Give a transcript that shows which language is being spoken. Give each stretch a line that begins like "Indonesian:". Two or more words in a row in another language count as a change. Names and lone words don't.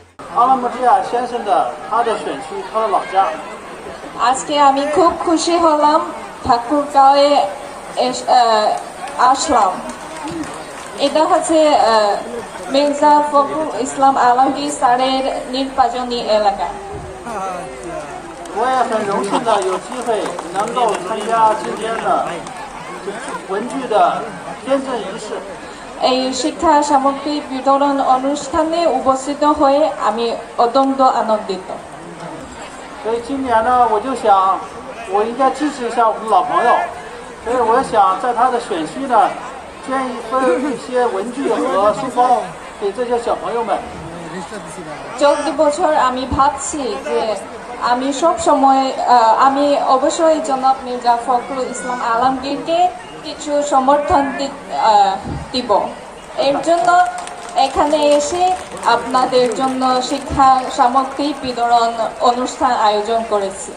Bangla: আজকে আমি খুব খুশি হলাম, ঠাকুরগাঁওয়ে আসলাম। এটা হচ্ছে মির্জা ফখরুল ইসলাম আলমগীর স্যারের নির্বাচনী এলাকা।
Chinese: 我也很荣幸的有机会能够参加今天的文具的捐赠仪式。
Bangla: এই শিক্ষা সামগ্রী বিতরণ অনুষ্ঠানে উপস্থিত হয়ে আমি অত্যন্ত আনন্দিত।
Chinese: 所以今年呢，我就想我应该支持一下我们的老朋友，所以我想在他的选区呢捐一些文具和书包给这些小朋友们。
Bangla: চলতি বছর আমি ভাবছি যে আমি সব সময় আমি অবশ্যই জনাব মির্জা ফখরুল ইসলাম আলমগীরকে কিছু সমর্থন দিব। এর জন্য এখানে এসে আপনাদের জন্য শিক্ষা সামগ্রী বিতরণ অনুষ্ঠান আয়োজন করেছি।